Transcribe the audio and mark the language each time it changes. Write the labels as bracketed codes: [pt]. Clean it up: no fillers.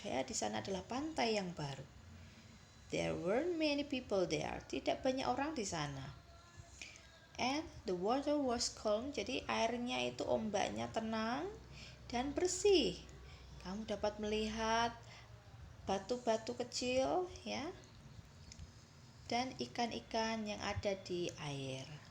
[id] Ya, di sana adalah pantai yang baru. [en] There weren't many people there. [id] Tidak banyak orang di sana. [en] And the water was calm. [id] Jadi airnya itu ombaknya tenang dan bersih. Kamu dapat melihat batu-batu kecil ya, dan ikan-ikan yang ada di air.